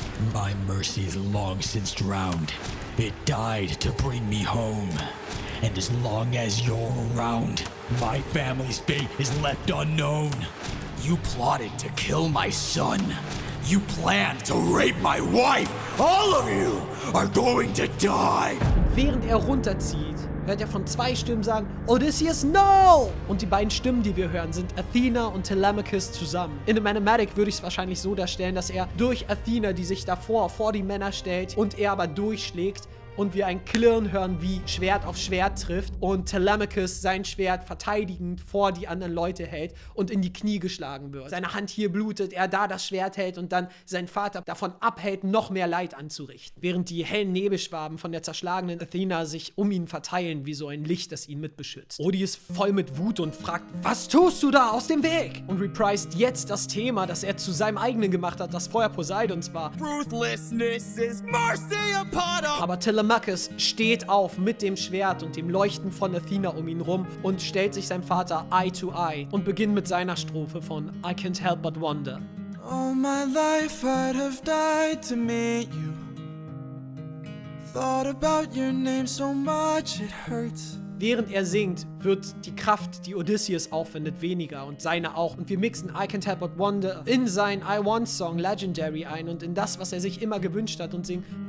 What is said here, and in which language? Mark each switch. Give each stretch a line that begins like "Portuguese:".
English: My mercy is long since drowned. It died to bring me home. And as long as you're around, my family's fate is left unknown. You plotted to kill my son. You planned to rape my wife. All of you are going to die.
German: Während er runterzieht, hört er von 2 Stimmen sagen, Odysseus, no! Und die beiden Stimmen, die wir hören, sind Athena und Telemachus zusammen. In dem Animatic würde ich es wahrscheinlich so darstellen, dass er durch Athena, die sich davor vor die Männer stellt und er aber durchschlägt, und wir ein Klirren hören, wie Schwert auf Schwert trifft und Telemachus sein Schwert verteidigend vor die anderen Leute hält und in die Knie geschlagen wird. Seine Hand hier blutet, er da das Schwert hält und dann sein Vater davon abhält, noch mehr Leid anzurichten. Während die hellen Nebelschwaben von der zerschlagenen Athena sich um ihn verteilen, wie so ein Licht, das ihn mitbeschützt. Odie ist voll mit Wut und fragt, was tust du da? Aus dem Weg! Und reprist jetzt das Thema, das er zu seinem eigenen gemacht hat, das vorher Poseidons war.
English: Ruthlessness is mercy upon all.
German: Aber Telemachus steht auf mit dem Schwert und dem Leuchten von Athena um ihn rum und stellt sich seinem Vater Eye to Eye und beginnt mit seiner Strophe von I Can't Help But Wonder.
English: All my life I'd have died to meet you. Thought about your name so much it hurts.
German: Während er singt, wird die Kraft, die Odysseus aufwendet, weniger und seine auch. Und wir mixen I Can't Help But Wonder in seinen I Want Song Legendary ein und in das, was er sich immer gewünscht hat und singen.